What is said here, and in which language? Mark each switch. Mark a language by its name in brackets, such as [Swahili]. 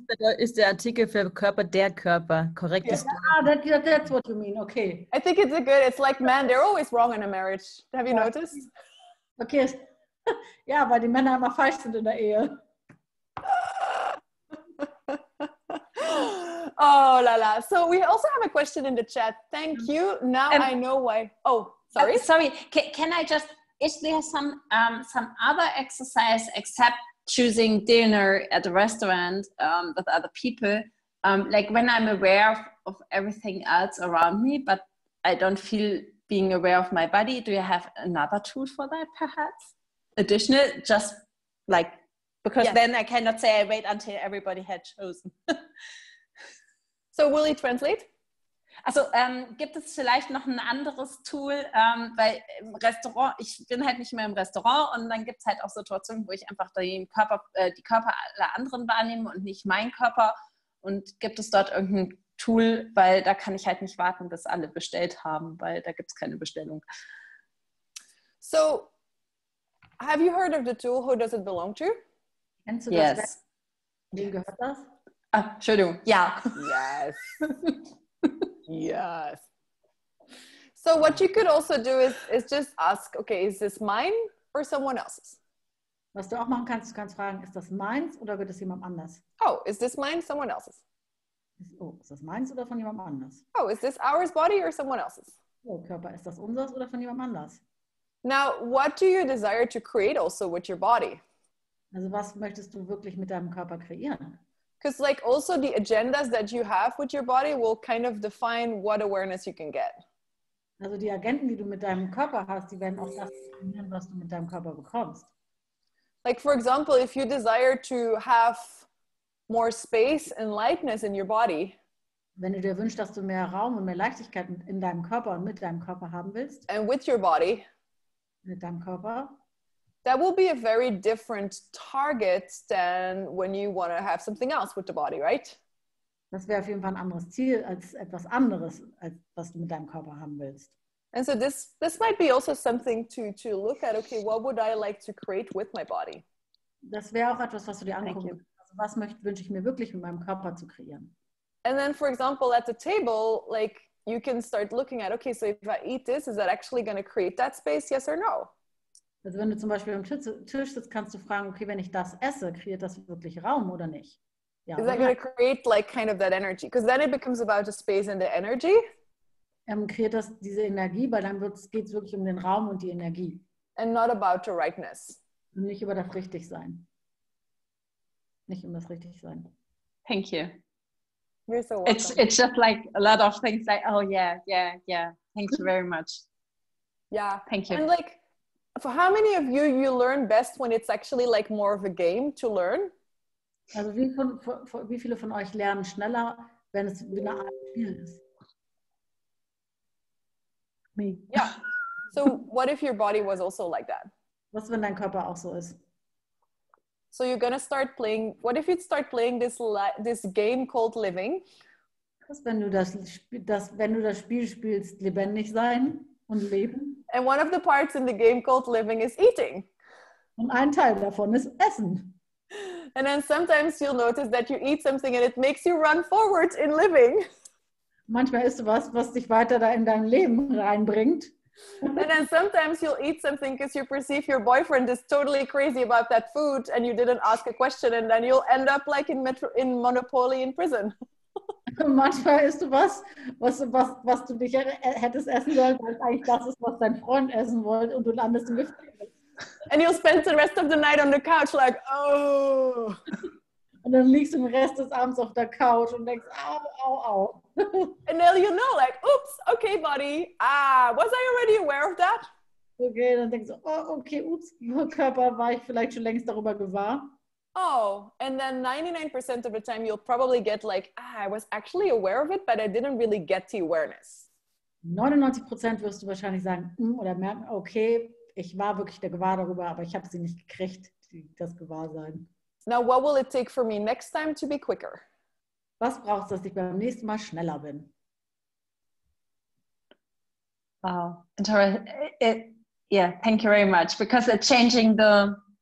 [German] Da ist der Artikel für Körper der Körper. Korrekt ist [English] That's what you mean, okay. I think it's like men, they're always wrong in a marriage. Have you noticed? [German] Okay, ja, weil die Männer immer falsch sind in der Ehe. Oh la la. [English] So we also have a question in the chat. Thank you. Now I know why. Oh, sorry. Sorry. Can I just? Is there some other exercise except choosing dinner at a restaurant with other people? Like when I'm aware of everything else around me, but I don't feel being aware of my body. Do you have another tool for that, perhaps? Additional, just like because then I cannot say I wait until everybody had chosen. So will you translate? [German] Also gibt es vielleicht noch ein anderes Tool, weil im Restaurant, ich bin halt nicht mehr im Restaurant und dann gibt es halt auch Situationen, wo ich einfach die Körper aller anderen wahrnehme und nicht meinen Körper. Und gibt es dort irgendein Tool, weil da kann ich halt nicht warten, bis alle bestellt haben, weil da gibt es keine Bestellung. [English] So, have you heard of the tool Who Does It Belong To? [German] Kennst du das? Wem gehört das? Ah, Entschuldigung, ja. [English] Yes. Yes. So what you could also do is just ask, okay, is this mine or someone else's? [German] Was du auch machen kannst, du kannst fragen, ist das meins oder wird es jemand anders? [English] Oh, is this mine, someone else's? [German] Oh, ist das meins oder von jemand anders? [English] Oh, is this ours body or someone else's? [German] Oh, Körper, ist das unseres oder von jemand anders? [English] Now, what do you desire to create also with your body? [German] Also was möchtest du wirklich mit deinem Körper kreieren? [English] Because like also the agendas that you have with your body will kind of define what awareness you can get. [German] Also die Agenten, die du mit deinem Körper hast, die werden auch das definieren, was du mit deinem Körper bekommst. [English] Like for example, if you desire to have more space and lightness in your body, [German] wenn du dir wünschst, dass du mehr Raum und mehr Leichtigkeit in deinem Körper und mit deinem Körper haben willst, [English] and with your body, [German] mit deinem Körper, [English] that will be a very different target than when you want to have something else with the body, right? [German] das wäre auf jeden Fall ein anderes Ziel als etwas anderes, als was du mit deinem Körper haben willst. [English] And so this might be also something to look at. Okay, what would I like to create with my body? [German] Das wäre auch etwas, was du dir angucken. Also was wünsche ich mir wirklich mit meinem Körper zu kreieren? [English] And then, for example, at the table, like you can start looking at, okay, so if I eat this, is that actually going to create that space? Yes or no? [German] Also wenn du zum Beispiel am Tisch sitzt, kannst du fragen, okay, wenn ich das esse, kreiert das wirklich Raum oder nicht? Ja, [English] is that going to create like kind of that energy? Because then it becomes about the space and the energy. [German] Kreiert das diese Energie, weil dann geht es wirklich um den Raum und die Energie. [English] And not about the rightness. [German] Und nicht über das Richtigsein. Nicht um das Richtigsein. [English] Thank you. You're so welcome. It's just like a lot of things like, oh yeah. Thank you very much. Yeah. Thank you. And like, for how many of you learn best when it's actually like more of a game to learn? [German] Also wie viele von euch lernen schneller, wenn es wie eine Art Spiel ist? [English] Me. Yeah. So what if your body was also like that? [German] Was, wenn dein Körper auch so ist? [English] So you're gonna start playing. What if you'd start playing this game called living? [German] Was, wenn du das Spiel spielst, lebendig sein und leben? [English] And one of the parts in the game called living is eating. [German] Und ein Teil davon ist Essen. [English] And then sometimes you'll notice that you eat something and it makes you run forward in living. [German] Manchmal isst du was dich weiter da in dein Leben reinbringt. [English] And then sometimes you'll eat something because you perceive your boyfriend is totally crazy about that food and you didn't ask a question, and then you'll end up like in Monopoly in prison. [German] Manchmal isst du was du dich hättest essen sollen, weil es eigentlich das ist, was dein Freund essen wollte, und du landest im Gefängnis. [English] And you'll spend the rest of the night on the couch like, oh. [German] Und dann liegst du den Rest des Abends auf der Couch und denkst, au, au, au. [English] And then you know, like, oops, okay, buddy. Was I already aware of that? [German] Okay, dann denkst du, oh, okay, ups, Körper, war ich vielleicht schon längst darüber gewahr. [English] Oh, and then 99% of the time you'll probably get like, I was actually aware of it, but I didn't really get the awareness. [German] 99% wirst du wahrscheinlich sagen, oder merken, okay, ich war wirklich der Gewahr darüber, aber ich habe sie nicht gekriegt, das Gewahrsein. [English] Now, what will it take for me next time to be quicker? [German] Was brauchst du, dass ich beim nächsten Mal schneller bin? [English] Wow, interesting. Yeah, thank you very much, because it's changing the